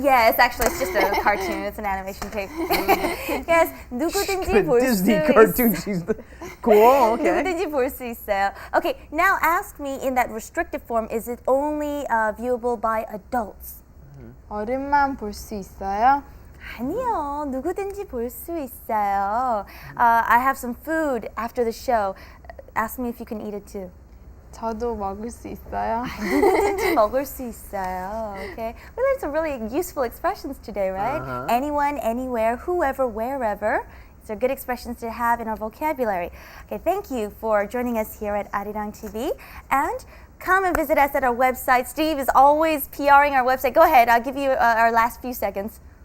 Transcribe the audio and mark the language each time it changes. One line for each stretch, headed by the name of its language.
English: Yes, actually, it's just a cartoon. It's an animation tape. Yes, 누구든지 볼 수 Disney
Korean: 있어요.
English: cartoon. She's cool. Okay.
Korean: 누구든지 볼 수 있어요.
English: Okay, now ask me in that restricted form, is it only viewable by adults?
Korean: 어른만 볼 수 있어요? 아니요, 누구든지 볼 수 있어요.
English: I have some food after the show. Ask me if you can eat it too.
Korean: 저도 먹을 수 있어요? 누구든지 먹을 수 있어요.
English: Okay, we learned some really useful expressions today, right? Anyone, anywhere, whoever, wherever. These are good expressions to have in our vocabulary. Okay, thank you for joining us here at Arirang TV, and come and visit us at our website. Steve is always PRing our website. Go ahead, I'll give you our last few seconds.